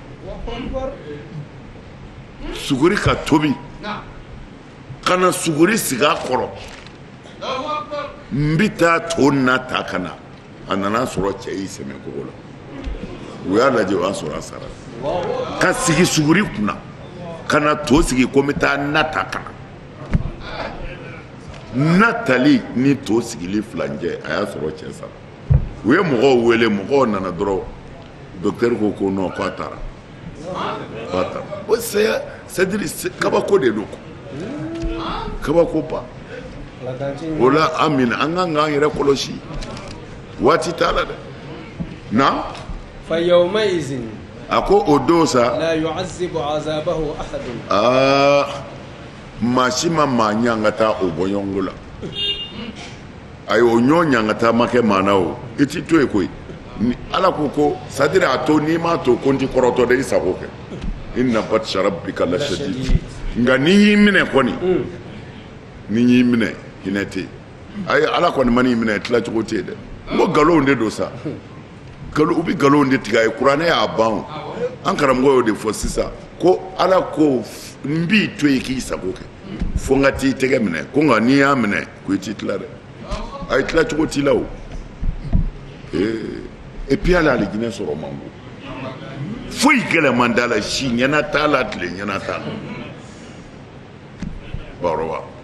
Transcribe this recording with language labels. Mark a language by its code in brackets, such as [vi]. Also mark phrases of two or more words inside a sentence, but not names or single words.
[bm] suguri ka tobi ka na suguri sigi a kɔrɔ n bɛ taa to na ta ka na a nana sɔrɔ cɛ y'i sɛmɛ kogo la u y'a lajɛ o y'a sɔrɔ a sara ka sigi suguri kunna ka na to sigi ko n bɛ taa na ta ka na na tali ni to sigili filancɛ a y'a sɔrɔ cɛ sara u ye mɔgɔw wele mɔgɔw nana dɔrɔn docteur ko non k'a taara o c'est-à-dire kabako de don kabako ba o la an minɛ an kan k'an yɛrɛ kɔlɔsi waati t'a la dɛ na [ar] فيومئذ [bm] a ko o don sa [ar] لا يعذب عذابه أحد [bm] maa si ma maa ɲɛ ka taa o bɔ ɲɔgɔn la ayi o ɲɔ ɲɛ ka taa ma kɛ maa na o i ti to yen koyi ala ko c'est-à-dire a to n'i m'a to ko n ti kɔrɔtɔ dɛ i sago kɛ [ar] إن بطش ربك لشديد [bm] nka n'i y'i minɛ kɔni n'i y'i minɛ hinɛ tɛ yen ayi ala kɔni ma n'i minɛ tila cogo tɛ yen dɛ n ko nkalonw de don sa u bɛ nkalonw de tigɛ a ye kuranɛ y'a ban an karamɔgɔ y'o de fɔ sisan ko ala ko n b'i to yen k'i sago kɛ fo n ka t'i tɛgɛ minɛ ko nka n'i y'a minɛ ko i t'i tila dɛ a ye tila cogo t'i la o [fr] et puis [bm] ala alijinɛ sɔrɔ man go foyi gɛlɛman t'a la si ɲɛna t'a la tile ɲɛna t'a la bawɔrɔba